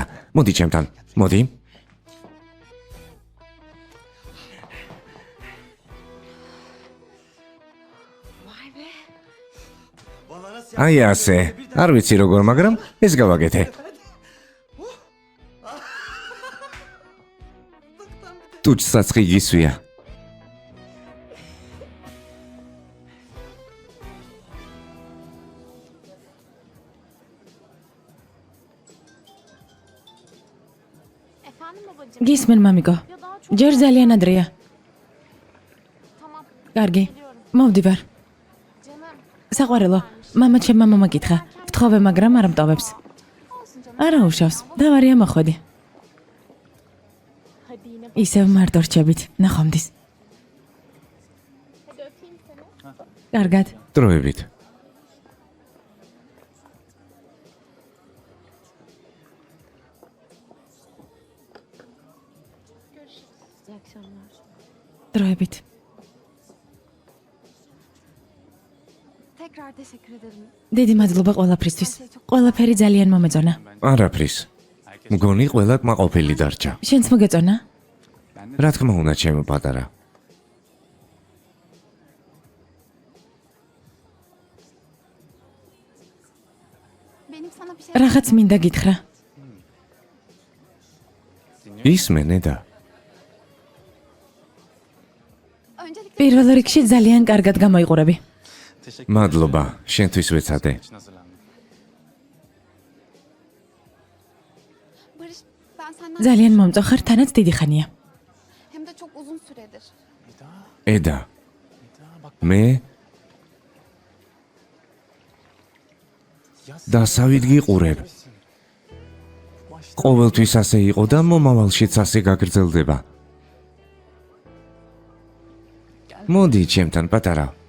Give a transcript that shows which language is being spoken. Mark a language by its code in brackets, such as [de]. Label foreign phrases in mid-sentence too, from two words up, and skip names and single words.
[ka] მოდი ჩემთან. მოდი. აი ასე. არ ვიცი როგორ, მაგრამ ეს გავაკეთე. ტუჩსაცხი გისვია. [tr] Efendim babacığım. [ka] გისმენ მამიკო. ჯერ ძალიან ადრეა. [tr] Tamam. [ka] კარგი. მოვდივარ. [tr] Canım. [ka] საყვარელო, მამა ჩემმა მომაკითხა. ვთხოვე, მაგრამ არ მტოვებს. [tr] Olsun canım. [ka] არა უშავს. დავარია მოხვედი. [tr] Hadi yine. [ka] ისევ მარტო რჩებით. ნახვამდის. [tr] Hadi öpeyim seni. [ka] კარგად. დროებით. [tr] İyi akşamlar. [ka] დროებით. [tr] Tekrar teşekkür ederim. [ka] დიდი მადლობა ყველაფრისთვის. ყველაფერი ძალიან მომეწონა. არაფრის. მგონი ყველა კმაყოფილი დარჩა. შენც მოგეწონა? რა თქმა უნდა, ჩემო პატარა. [tr] Benim sana bir şey... [ka] რაღაც მინდა გითხრა. ისმენე და [tr] Öncelikle [ka] პირველ რიგში ძალიან კარგად გამოიყურები. მადლობა, შენთვის ვეცადე. [tr] Barış, ben senden [ka] ძალიან მომწოხარ, თანაც დიდი ხანია. [tr] hem de çok uzun süredir. [ka] ედა. მე დასავით გიყურებ. ყოველთვის ასე იყო და მომავალშიც ასე გაგრძელდება. მოდი ჩემთან პატარა.